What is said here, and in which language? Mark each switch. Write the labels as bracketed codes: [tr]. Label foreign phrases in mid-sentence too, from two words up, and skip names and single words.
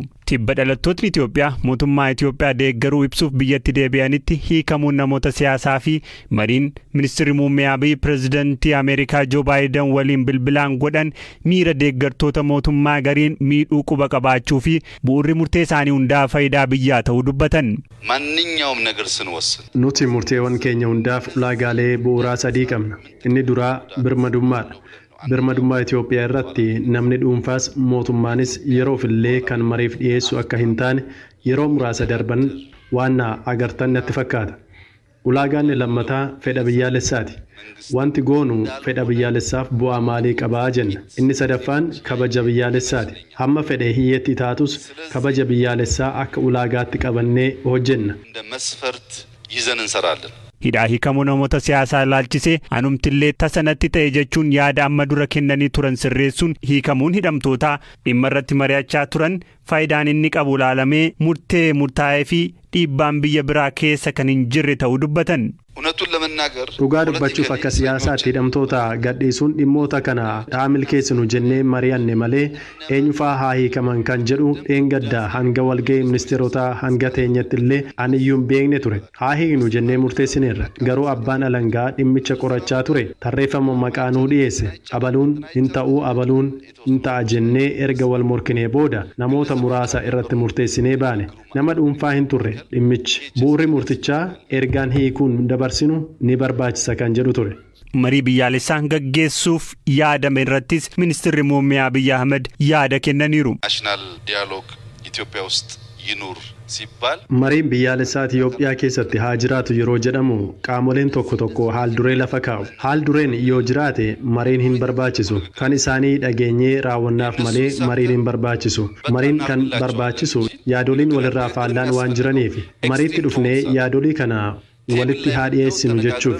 [om] Tibba dhalattootni Itoophiyaa mootummaa Itoophiyaa deeggaruu ibsuuf biyyatti deebi'anitti hiikamuun namoota siyaasaa fi mariin ministeerri muummee Abiy pirezidantii Ameerikaa Joo Baayiden waliin bilbilaan godhan miira deeggartoota mootummaa gariin miidhuu quba qabaachuu fi bu'uurri murtee isaanii hundaa faayidaa biyyaa ta'uu dubbatan. [am] ማንኛውም ነገር ስንወስን [om] nuti murteewwan keenya hundaaf ulaagaalee bu'uuraa 3 qabna. Inni duraa birmadummaadha. Birmadummaa Itoophiyaa irratti namni dhuunfaas mootummaanis yeroof illee kan mariif dhiyeessu akka hin taane yeroo muraasa darban waan agartan natti fakkaata. Ulaagaan lammataa fedha biyyaalessaati. Wanti goonu fedha biyyaalessaaf bu'aa maalii qabaa jenna. Inni sadaffaan kabaja biyyaalessaati. Hamma fedhe hiyyeetti taatus kabaja biyyaalessaa akka ulaagaatti qabannee hojjenna. [am] እንደ መስፈርት ይዘን እንሰራለን። [om] Hidhaa hiikamuu namoota siyaasaa ilaalchisee anumtillee tasanatti ta'e jechuun yaada amma dura kennanii turan sirreessuun hiikamuun hidhamtootaa dhimma irratti mari'achaa turan faayidaan inni qabu ilaalamee murtaa'ee fi dhiibbaan biyya biraa keessa kan hin jirre ta'uu dubbatan. [am] እውነቱን ለመናገር [om] dhugaa dubbachuuf akka siyaasaatti hidhamtoota gadhiisuun dhimmoota kana dhaamil keessanu jennee mari'anne malee eenyufaa haa hiikaman kan jedhu dheengaddaa hanga walga'ii ministeerota hanga teenyatti illee aniyyuun beekne ture. Haa hiiknu jennee murteessineerra. Garuu abbaan alangaa dhimmicha qorachaa ture. Tarreeffama maqaanuu dhiyeesse. Abaluun hin ta'uu abaluun hin ta'a jennee erga wal morkinee booda namoota muraasa irratti murteessinee baane. Nama dhuunfaa hin turre dhimmichi. Bu'uurri murtichaa ergaan hiikuun dabarsinu ni barbaachisa kan jedhu ture. marii biyyaalessaa gaggeessuuf yaadame irrattis ministeerri muummee Abiy Ahmed yaada kennaniiru. [en] National Dialogue [am] ኢትዮጵያ ውስጥ ይኑር ሲባል [om] mariin biyyaalessaa Itoophiyaa keessatti haa jiraatu yeroo jedhamu qaamoleen tokko haal duree lafa kaa'u. Haal dureen yoo jiraate mariin hin barbaachisu. Kan isaanii dhageenyee raawwannaaf malee mariin hin barbaachisu. Mariin kan barbaachisu yaadoliin walirraa faallaan waan jiraniif mariitti dhufnee yaadolii kana walitti haa dhiyeessinu jechuufi.